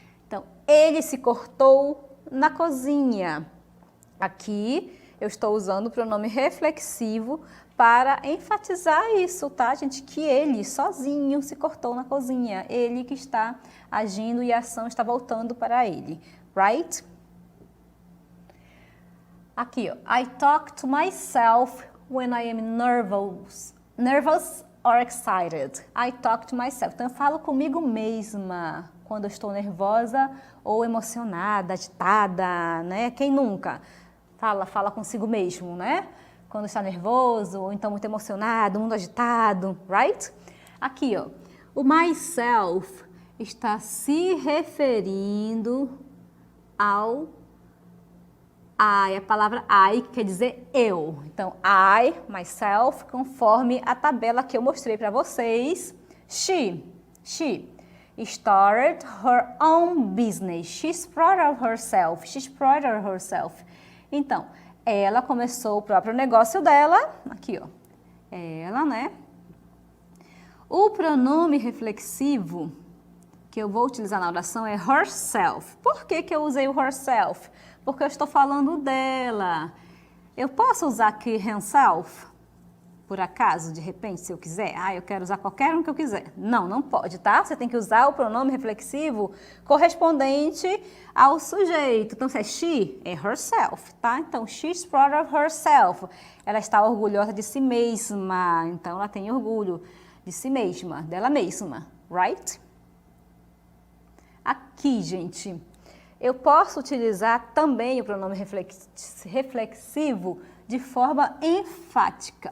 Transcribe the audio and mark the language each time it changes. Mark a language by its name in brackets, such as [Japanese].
[Portuguese] Então, ele se cortou na cozinha. Aqui, eu estou usando o pronome reflexivo para enfatizar isso, tá, gente? Que ele, sozinho, se cortou na cozinha. Ele que está agindo e a ação está voltando para ele. [English] Right? [Portuguese] Aqui, ó. [English] I talk to myself when I am nervous or excited. I talk to myself. [Portuguese] Então, eu falo comigo mesma quando eu estou nervosa ou emocionada, agitada, né? Quem nunca? Fala consigo mesmo, né? Quando está nervoso ou então muito emocionado, muito agitado, right? Aqui, ó. O myself está se referindo ao I, a palavra I, que quer dizer eu. Então, I, myself, conforme a tabela que eu mostrei para vocês. [English] She started her own business. She's proud of herself. She's proud of herself. [Portuguese] Então, ela começou o próprio negócio dela. Aqui, ó. Ela, né? O pronome reflexivo que eu vou utilizar na oração é herself. Por que que eu usei o herself? Porque eu estou falando dela. Eu posso usar aqui himself? Por acaso, de repente, se eu quiser? Eu quero usar qualquer um que eu quiser. Não, não pode, tá? Você tem que usar o pronome reflexivo correspondente ao sujeito. Então, se é she, é herself, tá? [English] Então, she's proud of herself. [Portuguese] Ela está orgulhosa de si mesma. Então, ela tem orgulho de si mesma, dela mesma, right? Aqui, gente, eu posso utilizar também o pronome reflexivo de forma enfática.